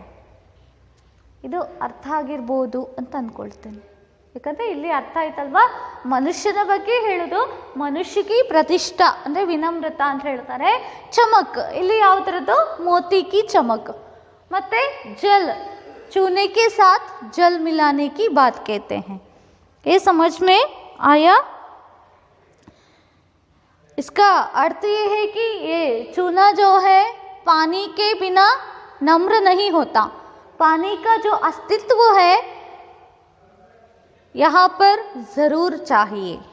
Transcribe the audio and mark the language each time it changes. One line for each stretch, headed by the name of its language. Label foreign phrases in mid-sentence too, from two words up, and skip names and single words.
Kannada: ಇದು ಅರ್ಥ ಆಗಿರ್ಬೋದು ಅಂತ ಅಂದ್ಕೊಳ್ತೇನೆ. ಯಾಕಂದರೆ ಇಲ್ಲಿ ಅರ್ಥ ಆಯ್ತಲ್ವಾ? ಮನುಷ್ಯನ ಬಗ್ಗೆ ಹೇಳೋದು,
Hindi: मनुष्य की प्रतिष्ठा
Kannada: ಅಂದರೆ ವಿನಮ್ರತಾ ಅಂತ ಹೇಳ್ತಾರೆ. ಚಮಕ್ ಇಲ್ಲಿ ಯಾವುದರದ್ದು?
Hindi: मोती की चमक.
Kannada: ಮತ್ತು ಜಲ್,
Hindi: चूने के साथ जल मिलाने की बात कहते हैं. ये समझ में आया? इसका अर्थ ये है कि ये चूना जो है पानी के बिना नम्र नहीं होता. पानी का जो अस्तित्व है यहाँ पर ज़रूर चाहिए.